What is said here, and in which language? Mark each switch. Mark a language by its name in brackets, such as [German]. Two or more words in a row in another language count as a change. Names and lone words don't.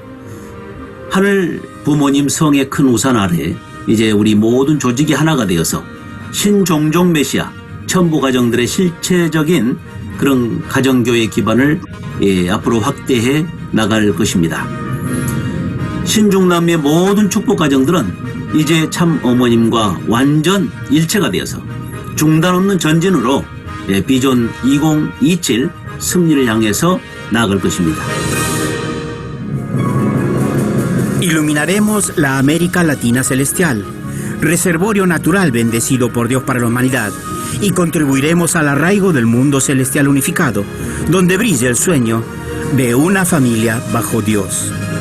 [Korean] 하늘 부모님 성의 큰 우산 아래 이제 우리 모든 조직이 하나가 되어서 신종종 메시아 천부 가정들의 실체적인 그런 가정교회 기반을 앞으로 확대해 나갈 것입니다. 신중남미의 모든 축복 가정들은 이제 참 어머님과 완전 일체가 되어서 중단 없는 전진으로 비전 2027 승리를 향해서 나아갈 것입니다. [Spanish] Iluminaremos la América Latina Celestial, reservorio natural bendecido por Dios para la humanidad, y contribuiremos al arraigo del mundo celestial unificado, donde brilla el sueño de una familia bajo Dios.